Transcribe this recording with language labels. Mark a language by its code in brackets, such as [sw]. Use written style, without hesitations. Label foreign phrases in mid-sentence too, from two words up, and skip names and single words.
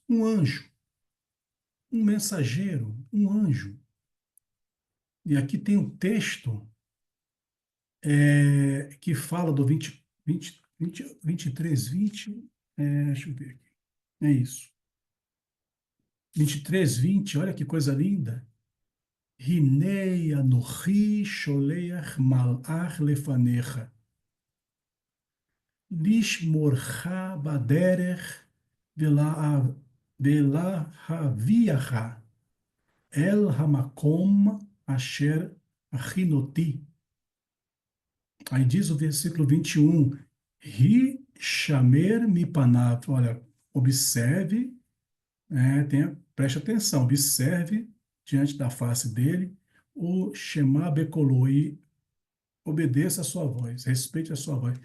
[pt] Um anjo. Um mensageiro. Um anjo. E aqui tem um texto que fala do 23:20. Deixa eu ver aqui. É isso. 23:20, olha que coisa linda. [he] הנה אנכי שולח מלאך לפניך. לשמרך בדרך ולהביאך אל המקום אשר הכינותי. [pt] Aí diz o versículo 21, [he] השמר מפניו. [pt] Olha, observe, preste atenção, observe diante da face dele o [he] שמע בקולו [pt] e obedeça a sua voz, respeite a sua voz.